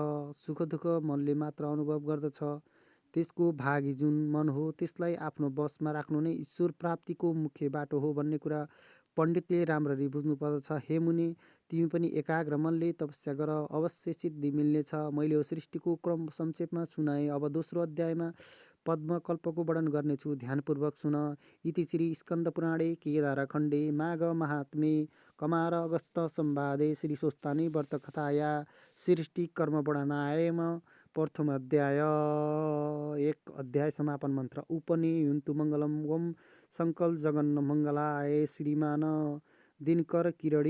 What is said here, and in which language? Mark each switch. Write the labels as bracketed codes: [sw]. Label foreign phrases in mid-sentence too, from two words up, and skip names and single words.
[ne] सुख दुःख मनले मात्र अनुभव गर्दछ। त्यसको भागी जुन मन हो त्यसलाई आफ्नो वशमा राख्नु नै ईश्वर प्राप्तिको मुख्य बाटो हो भन्ने कुरा पण्डितले राम्ररी बुझ्नु पर्दछ। हे मुनि, तिमी पनि एकाग्र मनले तपस्या गर, अवश्य सिद्धि मिल्नेछ। मैले यो सृष्टिको क्रम संक्षेपमा सुनाएँ। अब दोस्रो अध्यायमा पद्मकल्पको वर्णन गर्नेछु, ध्यानपूर्वक सुन। [sa] इति श्री स्कन्दपुराणे केदारखण्डे माघ महात्म्ये कमार अगस्त संवादे श्री स्वस्तानि व्रतकथाया सृष्टि कर्मवर्णनायाम प्रथम अध्याय। [ne] एक अध्याय समापन मन्त्र। [sa] उपनियुन्तु मङ्गलम् ओम शङ्कल जगन्न मङ्गलाय श्रीमान दिनकर किरणी